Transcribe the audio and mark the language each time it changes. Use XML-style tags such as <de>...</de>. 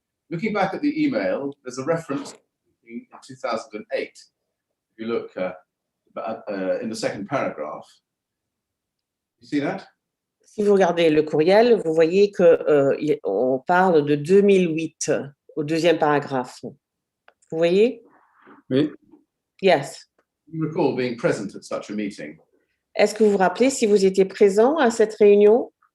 <en>Looking back at the email, there's a reference in 2008. If you look in the second paragraph, you see that?</en> <fr>Si vous regardez le courriel, vous voyez qu'on parle de 2008 au deuxième paragraphe. Vous voyez? Oui,</fr> <en>Yes. You recall being present at such a meeting?</en> <fr>Est-ce que vous vous rappelez si vous étiez présent à cette réunion?</fr>